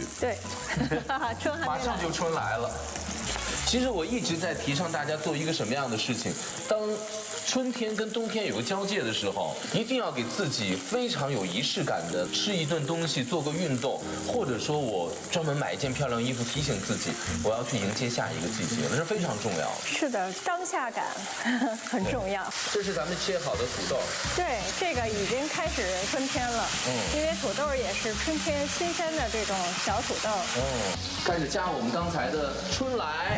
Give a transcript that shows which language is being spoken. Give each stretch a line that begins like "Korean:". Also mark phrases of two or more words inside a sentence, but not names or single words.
Chinese: 對。春還沒來。馬上就春來了。其實我一直在提倡大家做一個什麼樣的事情，當春天跟冬天有個交界的時候，一定要給自己非常有儀式感的吃一頓東西，做個運動，或者說我專門買一件漂亮衣服，提醒自己我要去迎接下一個季節，那是非常重要的。是的，當下感很重要。這是咱們切好的土豆。對，這個已經開始春天了。因為土豆也是春天新鮮的這種小土豆。開始加我們剛才的春來。